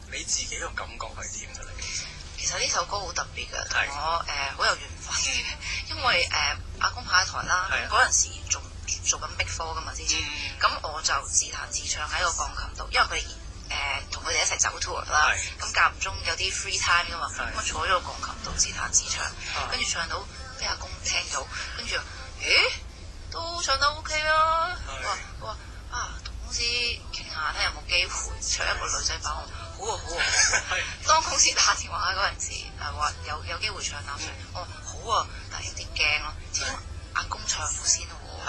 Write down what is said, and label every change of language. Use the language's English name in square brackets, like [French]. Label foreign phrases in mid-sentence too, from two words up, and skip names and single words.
[Cantonese] 你自己個感覺係點嘅咧？其實呢首歌好特別嘅，同我好有緣分嘅，因為阿公派台啦，嗰陣時仲做緊 Big Four 噶嘛之前，咁我就自彈自唱喺個鋼琴度，因為佢同佢哋一齊走 tour 啦，咁間唔中有啲 [English] free time [Cantonese] 噶嘛，咁我坐咗個鋼琴度自彈自唱，跟住唱到俾阿公聽到，跟住都唱得 OK 啊，我話同公司傾下睇有冇機會唱一個女仔版。好啊！當公司打電話嗰陣時，話有機會唱那歲，我話好啊，但係有啲驚咯，始終阿公唱先喎。